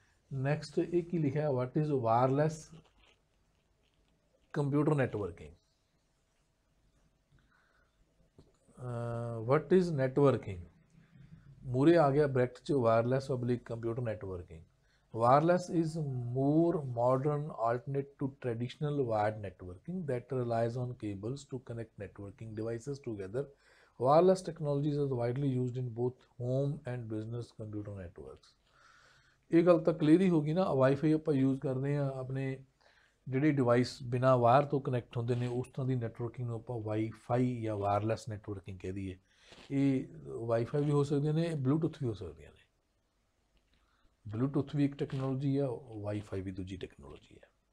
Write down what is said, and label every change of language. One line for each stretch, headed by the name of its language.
English: next
Punjabi: ਇਹ ਕੀ ਲਿਖਿਆ?
English: What is wireless computer networking. What is networking?
Punjabi: ਮੂਰੇ ਆ ਗਿਆ ਬ੍ਰੈਕਟ 'ਚ wireless public computer networking.
English: Wireless is more modern alternate to traditional wired networking that relies on cables to connect networking devices together. Wireless technologies are widely used in both home and business computer networks.
Punjabi: ਇਹ ਗੱਲ ਤਾਂ clear ਹੀ ਹੋ ਗਈ ਨਾ। Wifi ਆਪਾਂ use ਕਰਦੇ ਹਾਂ, ਆਪਣੇ ਜਿਹੜੇ ਡਿਵਾਈਸ ਬਿਨਾਂ ਵਾਇਰ ਤੋਂ ਕਨੈਕਟ ਹੁੰਦੇ ਨੇ ਉਸ ਤਰ੍ਹਾਂ ਦੀ ਨੈਟਵਰਕਿੰਗ ਨੂੰ ਆਪਾਂ ਵਾਈਫਾਈ ਜਾਂ ਵਾਇਰਲੈਸ ਨੈਟਵਰਕਿੰਗ ਕਹਿ ਦਈਏ। ਇਹ ਵਾਈਫਾਈ ਵੀ ਹੋ ਸਕਦੀਆਂ ਨੇ, ਬਲੂਟੁੱਥ ਵੀ ਹੋ ਸਕਦੀਆਂ ਨੇ। ਬਲੂਟੁੱਥ ਵੀ ਇੱਕ ਟੈਕਨੋਲੋਜੀ ਆ, ਵਾਈਫਾਈ ਵੀ ਦੂਜੀ ਟੈਕਨੋਲੋਜੀ ਹੈ।